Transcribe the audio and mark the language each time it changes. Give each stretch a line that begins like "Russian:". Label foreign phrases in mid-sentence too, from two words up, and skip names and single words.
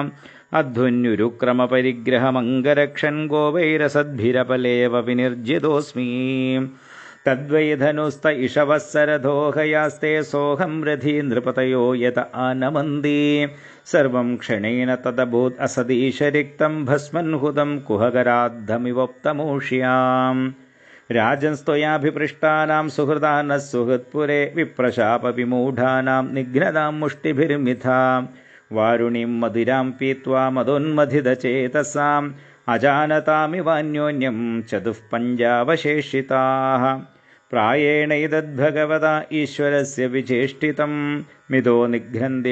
Sanskrit: അധ്വന്യുരുക്രമപരിഗ്രഹമംഗരക്ഷൻ ഗോവൈരസദ്ഭിരപലേവ വിനിർജിതോസ്മി തദ്വൈ ധനുസ്ത ഇഷവത്സരധോഹയാസ്തേ സോഹം രഥീ നൃപതയോ യത ആനമന്തി സർവം ക്ഷണേന തദഭൂത് അസദീശരിക്തം ഭസ്മൻഹുതം കുഹകരാദ്ധമിവോപ്തമൂഷ്യാം राजन्स्त्वयाभिपृष्टानां सुहृदानः सुहृत्पुरे विप्रशापविमूढानां निघ्नदां मुष्टिभिर्मिथा वारुणीं मदिरां पीत्वा मदोन्मथितचेतसाम् अजानतामिवान्योन्यं चतुःपञ्जावशेषिताः प्रायेणैतद्भगवता ईश्वरस्य विचेष्टितं मिदो निघ्नन्ति